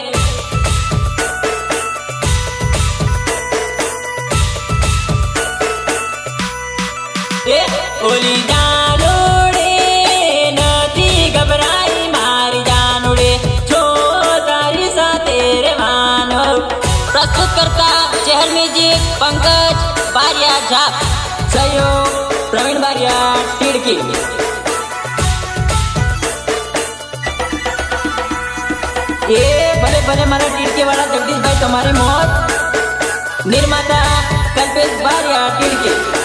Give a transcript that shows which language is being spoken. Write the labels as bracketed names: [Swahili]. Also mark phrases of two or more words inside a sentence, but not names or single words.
[Gujarati] એ ઓલી જાનોડે નથી ગભરાઈ મારી જાનોડે, જો તારી સાથે રહેવાનો. પ્રસ્તુત કરતા ચહલ મ્યૂઝિક પંકજ બારિયા ઝાપ. સહયોગ પ્રવીણ બારિયા ટીડકી. એ ભલે ભલે મારા ટીડકી વાળા જગદીશભાઈ તમારી મોત. નિર્માતા કલ્પેશ બારિયા ટીડકી.